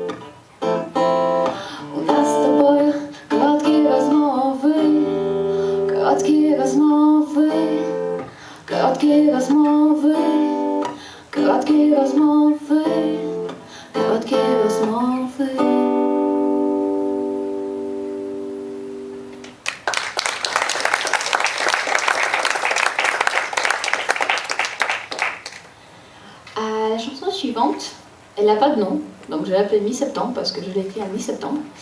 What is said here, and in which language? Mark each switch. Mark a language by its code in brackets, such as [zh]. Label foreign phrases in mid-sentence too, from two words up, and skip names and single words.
[uk] У нас з тобою короткі розмови. Короткі розмови, короткі розмови, короткі розмови, короткі розмови. [fr] La chanson suivante, elle n'a pas de nom, donc je l'ai appelée Mi-septembre parce que je l'ai écrite en mi-septembre.